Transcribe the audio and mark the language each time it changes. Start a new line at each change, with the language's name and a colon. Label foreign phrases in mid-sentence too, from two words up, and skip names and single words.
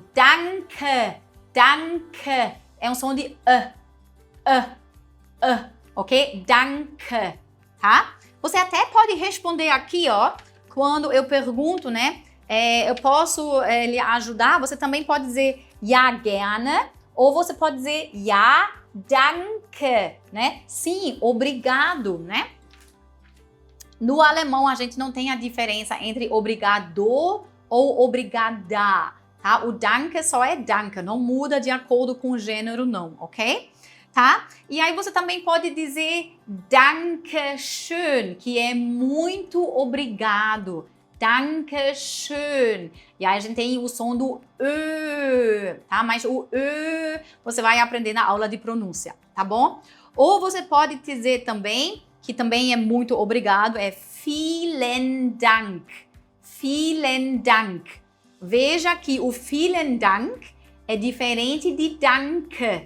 German: Danke, danke.
Portuguese: É um som de ok? Danke, tá? Você até pode responder aqui, ó, quando eu pergunto, né? Eu posso lhe ajudar? Você também pode dizer
German: ja, gerne,
Portuguese: ou você pode dizer
German: ja, danke,
Portuguese: né? Sim, obrigado, né? No alemão, a gente não tem a diferença entre obrigado ou obrigada, tá? O danke só é danke, não muda de acordo com o gênero, não, ok? Tá? E aí você também pode dizer
German: danke schön,
Portuguese: que é muito obrigado.
German: Danke schön.
Portuguese: E aí a gente tem o som do Ö, tá? Mas o Ö você vai aprender na aula de pronúncia, tá bom? Ou você pode dizer também, que também é muito obrigado, é
German: vielen Dank. Vielen Dank.
Portuguese: Veja que o
German: vielen Dank
Portuguese: é diferente de danke.